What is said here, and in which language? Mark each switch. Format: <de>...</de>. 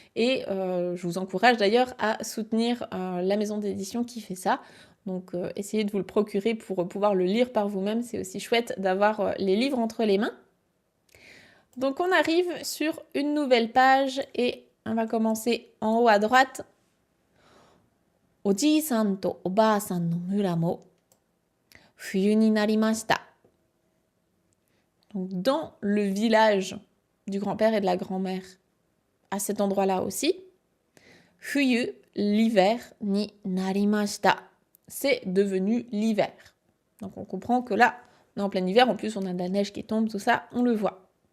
<fr>Et je vous encourage d'ailleurs à soutenir la maison d'édition qui fait ça. Donc essayez de vous le procurer pour pouvoir le lire par vous-même. C'est aussi chouette d'avoir les livres entre les mains. Donc on arrive sur une nouvelle page et on va commencer en haut à droite.</fr> <ja>おじいさんとおばあさんの村も冬になりました。</ja> <fr>Donc, dans le village du grand-père et de la grand-mère, à cet endroit-là aussi, fuyu, l'hiver,</fr> <ja>ni narimashita,</ja> <fr>c'est devenu l'hiver. Donc on comprend que là, on est en plein hiver, en plus on a de la neige qui tombe, tout ça, on le voit.</fr>